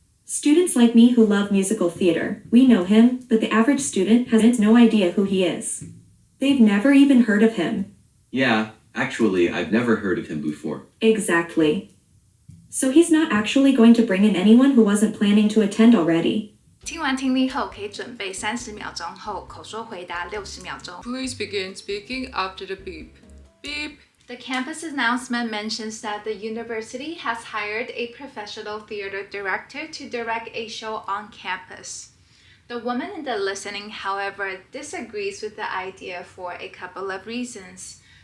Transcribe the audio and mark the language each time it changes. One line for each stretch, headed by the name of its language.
English: Students like me who love musical theater, we know him, but the average student has no idea who he is. They've never even heard of him. Yeah, actually, I've never heard of him before. Exactly. So he's not actually going to bring in anyone who wasn't planning to attend already.
Chinese: 听完听力后，可以准备30秒钟后口说回答60秒钟。
English: Please begin speaking after the beep. Beep. The campus announcement mentions that the university has hired a professional theater director to direct a show on campus. The woman in the listening, however, disagrees with the idea for a couple of reasons.